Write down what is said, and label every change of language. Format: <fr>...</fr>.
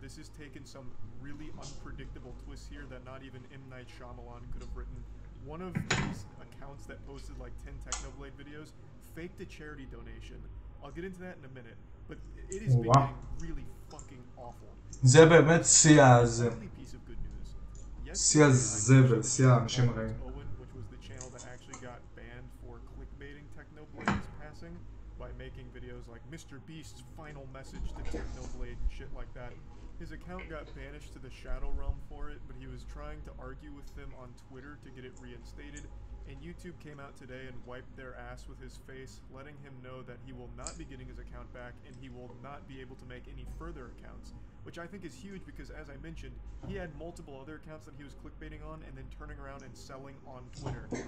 <en>This has taken some really unpredictable twists here that not even M. Night Shyamalan could have written. One of these accounts that posted like 10 Technoblade videos faked a charity donation. I'll get into that in a minute, but it has been getting really fucking awful.</en> <he>זה באמת שיא הזה.</he> <en>Only piece of good news.</en> <he>שיא הזבל, שיא האנשים הרעים.</he> <en>Owen, which was the channel that actually got banned for clickbaiting Technoblade's passing by making videos like Mr. Beast's final message to Technoblade and shit like that. His account got banished to the Shadow Realm for it, but he was trying to argue with them on Twitter to get it reinstated, and YouTube came out today and wiped their ass with his face, letting him know that he will not be getting his account back and he will not be able to make any further accounts, which I think is huge because, as I mentioned, he had multiple other accounts that he was clickbaiting on and then turning around and selling on Twitter.</en>